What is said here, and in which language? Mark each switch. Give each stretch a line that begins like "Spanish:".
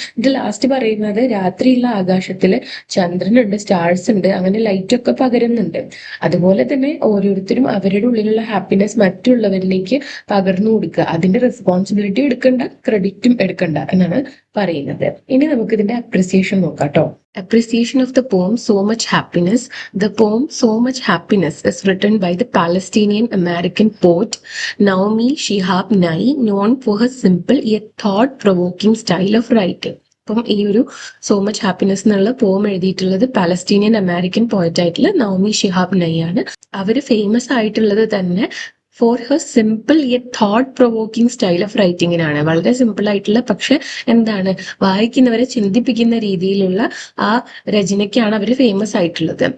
Malayalam: ഇത് ലാസ്റ്റ് പറയുന്നത് രാത്രിയുള്ള ആകാശത്തില് ചന്ദ്രനുണ്ട്, സ്റ്റാർസ് ഉണ്ട്, അങ്ങനെ ലൈറ്റ് ഒക്കെ പകരുന്നുണ്ട്. അതുപോലെ തന്നെ ഓരോരുത്തരും അവരുടെ ഉള്ളിലുള്ള ഹാപ്പിനെസ് മറ്റുള്ളവരിലേക്ക് പകർന്നു കൊടുക്കുക, അതിന്റെ റെസ്പോൺസിബിലിറ്റി എടുക്കണ്ട, ക്രെഡിറ്റും എടുക്കണ്ട എന്നാണ് പറയുന്നത്. ഇനി നമുക്ക് ഇതിന്റെ അപ്രിസിയേഷൻ നോക്കാം കേട്ടോ.
English: Appreciation of the poem So Much Happiness. The poem So Much Happiness is written by the Palestinian American poet Naomi Shihab Nye, known for her simple yet thought-provoking style of writing.
Malayalam: അപ്പം ഈ ഒരു so much happiness എന്നുള്ള പോം എഴുതിയിട്ടുള്ളത് Palestinian American poet ആയിട്ടുള്ള Naomi Shihab നൈ ആണ്. അവര് ഫേമസ് ആയിട്ടുള്ളത് തന്നെ
English: For her simple yet thought provoking style of റൈറ്റിങ്ങിനാണ്.
Malayalam: വളരെ സിമ്പിൾ ആയിട്ടുള്ള പക്ഷെ എന്താണ്, വായിക്കുന്നവരെ ചിന്തിപ്പിക്കുന്ന രീതിയിലുള്ള ആ രചനയ്ക്കാണ് അവർ ഫേമസ് ആയിട്ടുള്ളത്.